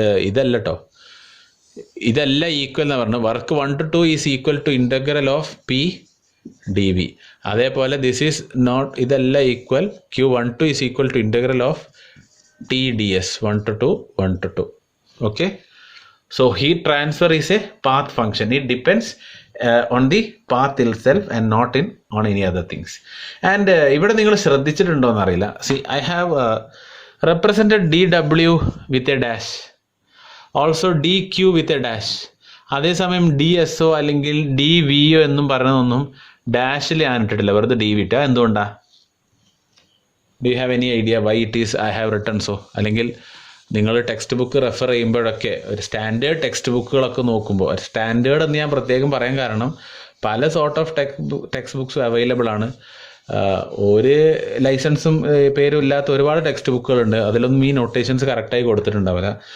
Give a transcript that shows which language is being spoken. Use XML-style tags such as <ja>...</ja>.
<ml>ഇതല്ല കേട്ടോ, ഇതല്ല ഈക്വൽ എന്ന് പറഞ്ഞു.</ml> <en>Work 1 to 2 is equal to integral of PdV. അതേപോലെ this is not,</en> <ml>ഇതല്ല equal.</ml> <en>Q12 is equal to integral of TdS 1 to 2 1 to 2. Okay, so heat transfer is a path function. It depends on the path itself and not on any other things.</en> <ml>And ഇവിടെ നിങ്ങൾ ശ്രദ്ധിച്ചിട്ടുണ്ടോ എന്നറിയില്ല.</ml> <en>See, I have represented dW with a dash, also dQ with a dash.</en> <ml>അതേസമയം DSO അല്ലെങ്കിൽ DVO എന്നും പറയുന്നതൊന്നും ഡാഷിൽ ഞാൻ ഇട്ടിട്ടില്ല, വെറുതെ D വിട്ട. എന്തുകൊണ്ടാ?</ml> <en>Do you have any idea why it is I have written so?</en> <ml>അല്ലെങ്കിൽ നിങ്ങൾ ടെക്സ്റ്റ് ബുക്ക് റെഫർ ചെയ്യുമ്പോഴൊക്കെ ഒരു സ്റ്റാൻഡേർഡ് ടെക്സ്റ്റ് ബുക്കുകളൊക്കെ നോക്കുമ്പോൾ, സ്റ്റാൻഡേർഡ് എന്ന് ഞാൻ പ്രത്യേകം പറയാൻ കാരണം പല സോർട്ട് ഓഫ് ടെക്സ്റ്റ് ബുക്സും അവൈലബിൾ ആണ്. ഒരു ലൈസൻസും പേരും ഇല്ലാത്ത ഒരുപാട് ടെക്സ്റ്റ് ബുക്കുകളുണ്ട്, അതിലൊന്നും ഈ നൊട്ടേഷൻസ് കറക്റ്റായി കൊടുത്തിട്ടുണ്ടാവില്ല.</ml>